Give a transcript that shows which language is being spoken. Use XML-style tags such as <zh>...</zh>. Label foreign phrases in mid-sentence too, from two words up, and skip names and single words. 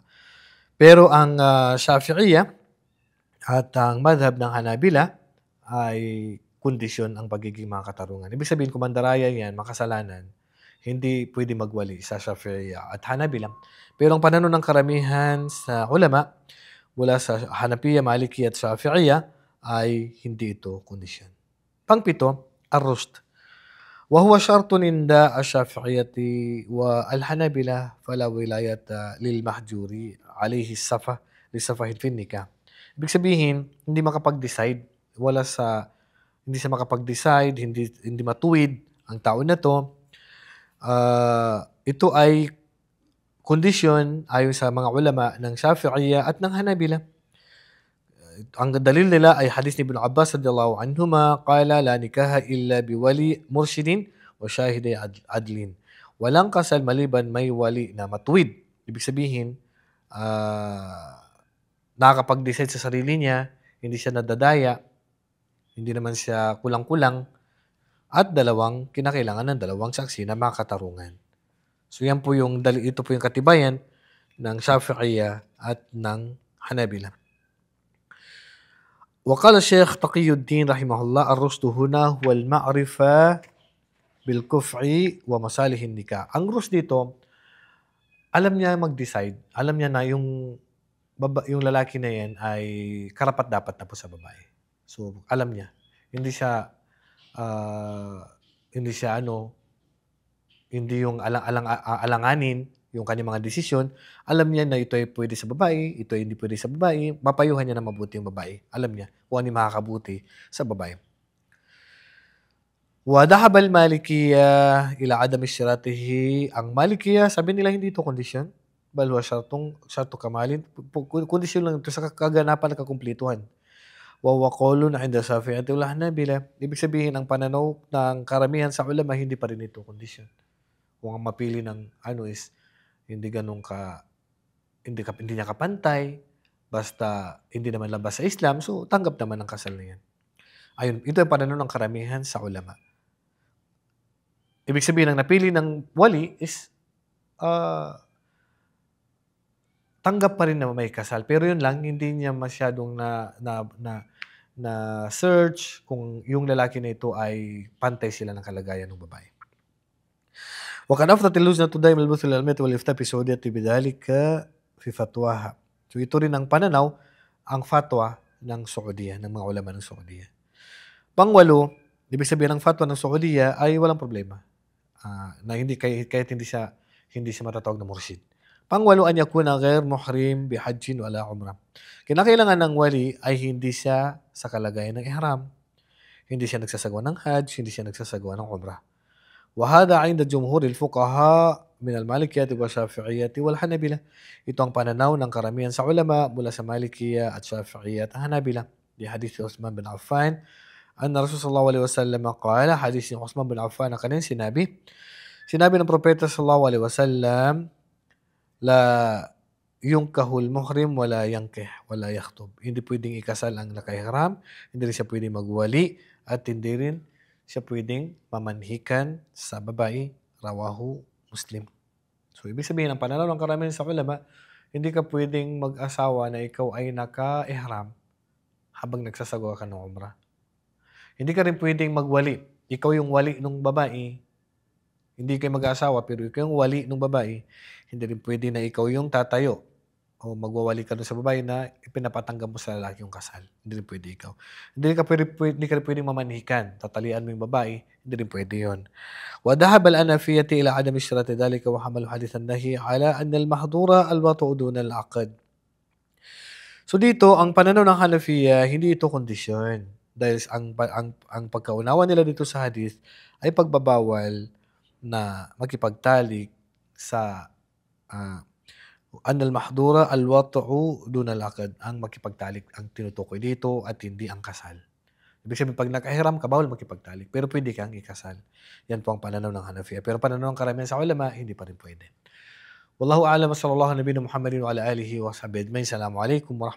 <tl>Pero ang Shafi'iyya at ang madhab ng Hanabila ay kondisyon ang pagiging makatarungan. Ibig sabihin, kung mandaraya yan, makasalanan, hindi pwede magwali sa Shafi'iyya at Hanabila. Pero ang pananaw ng karamihan sa ulama, mula sa Hanafiya, Maliki at Shafi'iyya, ay hindi ito kondisyon. Pangpito, ar-rushd.</tl> <ar>وهو شرط عند الشافعية والحنابلة فلا ولاية للمحجور عليه سفه لسفه في نكاح.</ar> <tl>Ibig sabihin, hindi makapag-decide, hindi siya makapag-decide, hindi matuwid ang tao na to. Ito ay kondisyon ayon sa mga ulama ng Shafi'iyya at ng Hanabila. Ang dalil nila ay hadis ni Ibn Abbas</tl> <ar>رضي الله عنهما قال لا نكاح إلا بولي مرشد وشاهدي عدل.</ar> <tl>Walang kasal maliban may wali na matuwid. Ibig sabihin, nakakapag-decide sa sarili niya, hindi siya nadadaya, hindi naman siya kulang-kulang, at kinakailangan ng dalawang saksi na makatarungan. So yan po ito po yung katibayan ng Shafi'iyya at ng Hanabila.</tl> <ar>وقال الشيخ تقي الدين رحمه الله الرشد هنا هو المعرفة بالكفء ومصالح النكاح.</ar> <tl>Ang rushd dito, alam niya mag-decide, alam niya na yung lalaki na yan ay karapat-dapat na po sa babae. So alam niya, hindi yung alanganin yung kanyang mga desisyon. Alam niya na ito ay pwede sa babae, ito ay hindi pwede sa babae. Mapayuhan niya na mabuti yung babae. Alam niya kung ano yung makakabuti sa babae.</tl> <ar>وذهب المالكية إلى عدم اشتراطه.</ar> <tl>Ang Malikiyya, sabi nila hindi ito kondisyon.</tl> <ar>بل هو شرط كمال.</ar> <tl>Kondisyon lang ito sa kaganapan at kakumplituhan.</tl> <ar>وهو قول عند الشافعية والحنابلة.</ar> <tl>Ibig sabihin, ang pananaw ng karamihan sa ulama, hindi pa rin ito kondisyon. Kung ang mapili ng is hindi niya kapantay, basta hindi naman labas sa Islam, so tanggap naman ang kasal na yan. Ayun, ito yung pananaw ng karamihan sa ulama. Ibig sabihin, ang napili ng wali is tanggap pa rin na may kasal. Pero yun lang, hindi niya masyadong na search kung yung lalaki na ito ay pantay sila ng kalagayan ng babae.</tl> <ar>وقد أفضت اللجنة دائما البث العلمية والإفتاء في السعودية بذلك في فتواها.</ar> <tl>So ito rin ang pananaw, ang fatwa ng Saudiya, ng mga ulama ng Saudiya. Pangwalo, ibig sabihin ng fatwa ng Saudiya ay walang problema. Na kahit hindi siya matatawag na mursyid.</tl> <ar>Pangwalo, أن يكون غير محرم بحج ولا عمرة.</ar> <tl>Kinakailangan ng wali ay hindi siya sa kalagayan ng ihram. Hindi siya nagsasagawa ng hajj, hindi siya nagsasagawa ng umrah.</tl> <ar>وهذا عند جمهور الفقهاء من المالكية والشافعية والحنابلة.</ar> <tl>Ito ang pananaw ng karamihan sa ulama mula sa Malikiyya at Shafi'iyya at Hanabila. Di hadith ni Uthman bin Affan,</tl> <ar>أن رسول صلى الله عليه وسلم قال,</ar> <tl>hadith ni Uthman bin Affan na kanina sinabi ng propeta</tl> <ar>صلى الله عليه وسلم, لا ينكح المحرم ولا ينكح ولا يخطب.</ar> <tl>Hindi pwedeng ikasal ang nakahihram, hindi rin siya pwedeng magwali, at hindi rin siya pwedeng mamanhikan sa babae.</tl> <ar>رواه مسلم.</ar> <tl>So, ibig sabihin, ang pananaw ng karamihan sa ulama, hindi ka pwedeng mag-asawa na ikaw ay naka-ihram habang nagsasagawa ka ng umrah. Hindi ka rin pwedeng magwali. Ikaw yung wali ng babae. Hindi kayo mag-asawa, pero ikaw yung wali ng babae. Hindi rin pwede na ikaw yung tatayo o magwawali ka doon sa babae na ipinapatanggap mo sa lalaki yung kasal. Hindi rin pwede ikaw. Hindi ka rin pwedeng mamanhikan. Tatalian mo yung babae. Hindi rin pwede yun.</tl> <ar>وذهب الحنفية إلى عدم اشتراط ذلك وحملوا حديث النهي على أن المحظور الوطء دون العقد.</ar> <tl>So dito, ang pananaw ng Hanafiya, hindi ito kondisyon. Dahil ang pagkaunawa nila dito sa hadith ay pagbabawal na makipagtalik sa ah,</tl> <ar>أن المحظور الوطء دون العقد.</ar> <tl>Ang makipagtalik ang tinutukoy dito at hindi ang kasal. Ibig sabihin, pag nakahiram ka, bawal makipagtalik. Pero pwede kang ikasal. Yan po ang pananaw ng Hanafiya. Pero pananaw ng karamihan sa ulama, hindi pa rin pwede.</tl> <ar>والله أعلم صلى الله نبينا محمد وعلى آله وصحبه أجمعين.</ar>